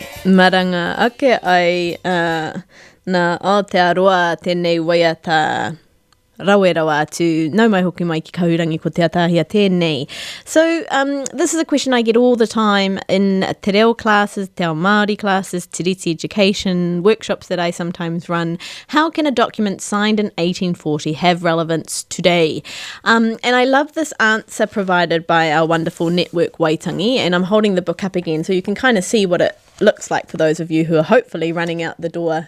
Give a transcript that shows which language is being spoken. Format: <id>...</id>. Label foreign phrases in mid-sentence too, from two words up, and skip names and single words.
<mi>Maranga ake ai na Aotearoa tēnei waiata rawerawa atu. Nau mai hoki mai ki Kahurangi ko Te Ataahia tēnei.</mi> <en>So this is a question I get all the time in</en> <mi>te reo</mi> <en>classes,</en> <mi>te ao Māori</mi> <en>classes,</en> <mi>te reti</mi> <en>education, workshops that I sometimes run. How can a document signed in 1840 have relevance today? And I love this answer provided by our wonderful network Waitangi, and I'm holding the book up again so you can kind of see what it looks like for those of you who are hopefully running out the door.</en>